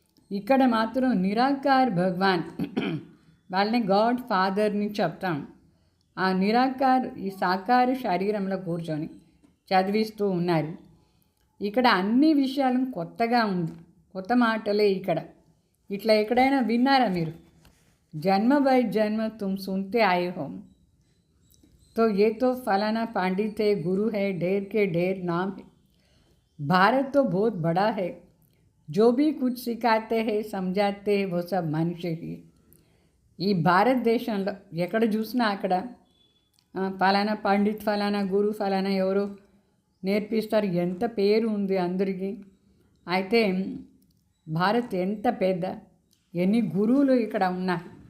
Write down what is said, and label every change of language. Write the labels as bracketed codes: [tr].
[te] ఇక్కడ మాత్రం నిరాకార్ భగవాన్ వాళ్ళని గాడ్ ఫాదర్ని చెప్తాం. ఆ నిరాకార్ ఈ సాకార శరీరంలో కూర్చొని చదివిస్తూ ఉన్నారు. ఇక్కడ అన్ని విషయాలు కొత్తగా ఉంది, కొత్త మాటలే ఇక్కడ. ఇట్లా ఎక్కడైనా విన్నారా మీరు? [hi] జన్మ బై జన్మ తుమ్ సుनते आए हो तो ये तो फलाना पंडित है, गुरु है, ढेर के ढेर नाम है. भारत तो बहुत बड़ा है, जो भी कुछ सिखाते हैं समझाते हैं वो सब मनुष्य ही. [te] ఈ భారతదేశంలో ఎక్కడ చూసినా అక్కడ ఫలానా పండిత్ ఫలానా గురు ఫలానా ఎవరో నేర్పిస్తారు. ఎంత పేరు ఉంది అందరికీ. అయితే భారత్ ఎంత పెద్ద, ఎన్ని గురువులు ఇక్కడ ఉన్నారు.